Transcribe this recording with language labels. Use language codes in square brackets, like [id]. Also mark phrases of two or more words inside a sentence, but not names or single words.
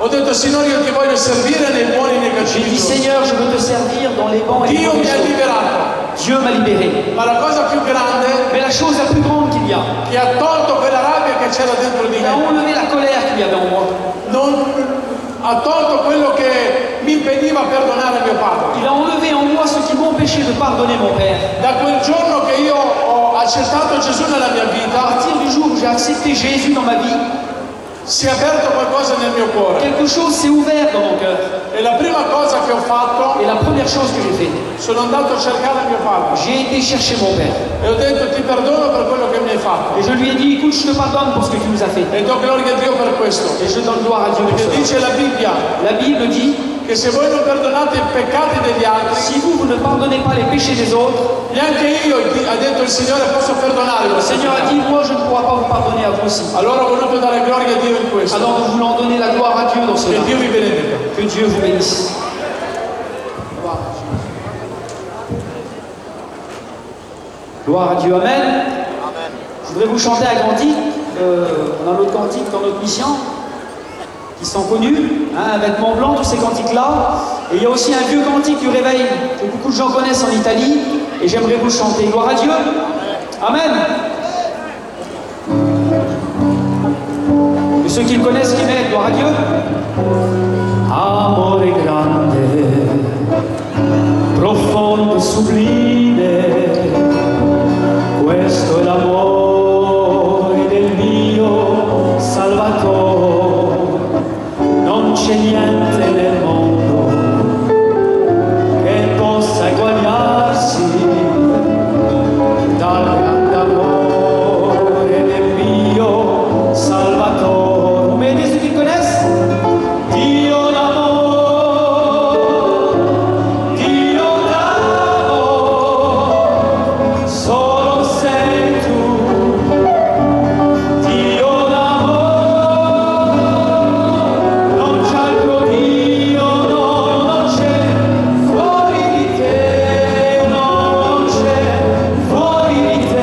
[it] detto, Signore, io ti voglio servire nei buoni e nei [fr] J'ai [it] cattivi [fr] dit, [it] giorni. [fr] Seigneur, je veux te servir dans les bons et les [it] Dio [fr] mauvais [it] mi ha [fr] jours. [it] liberato. [fr] Dieu m'a libéré. [it] Ma la cosa più grande [fr] Mais la chose la plus grande qu'il y a, [it] che ha tolto quella rabbia che c'era dentro di [fr] il a [it] me, [fr] enlevé la colère qu'il y avait en moi. [it] ha tolto quello che mi impediva perdonare mio padre. [fr] Il a enlevé en moi ce qui m'empêchait de pardonner mon père. [it] Da quel giorno che io ho accettato Gesù nella mia [fr] À [it] vita, [fr] partir du jour où j'ai accepté Jésus dans ma vie, [it] si è aperto qualcosa nel mio cuore. [fr] quelque chose s'est ouvert dans mon cœur. [it] E la prima cosa che ho fatto, [fr] Et la première chose que j'ai fait, [it] sono andato a cercare mio padre [fr] j'ai été chercher mon père. [it] e ho detto, ti perdono per quello che mi hai fatto. [fr] Et je lui ai dit, écoute, je te pardonne pour ce que tu nous as fait. [it] E do gloria a Dio per questo. [fr] Et je donne gloire à Dieu pour [it] Perché [fr] cela. [it] dice la Bibbia [fr] La Bible dit, [it] che se voi non perdonate i peccati degli altri, [fr] si vous ne pardonnez pas les péchés des autres, [it] neanche io, ha detto il Signore, posso perdonarlo. [fr] le Seigneur a dit, moi je ne pourrai pas vous pardonner à vous aussi. [it] Allora ho voluto dare gloria a Dio in questo. [fr] Alors nous voulons donner la gloire à Dieu dans [it] Che [fr] cela. [it] Dio vi benedica. [fr] Que Dieu vous bénisse. Gloire à Dieu, Amen. Je voudrais vous chanter un cantique, dans notre cantique, dans notre mission, qui sont connus, hein, avec Mont Blanc, tous ces cantiques-là. Et il y a aussi un vieux cantique du réveil que beaucoup de gens connaissent en Italie, et j'aimerais vous le chanter. Gloire à Dieu. Amen. Et ceux qui le connaissent, qui mettent, gloire à Dieu. [it] Amore grande, profondo, sublime, questo è l'amore del mio Salvatore, non c'è niente nel mondo che possa eguagliarsi dal grande amore del mio Salvatore. [fr] Vous m'aidez ceux qui connaissent? [it] Dio d'amore, Dio d'amore, solo sei tu. Dio d'amore, non c'è altro Dio, no, non c'è fuori di te, no, non c'è fuori di te.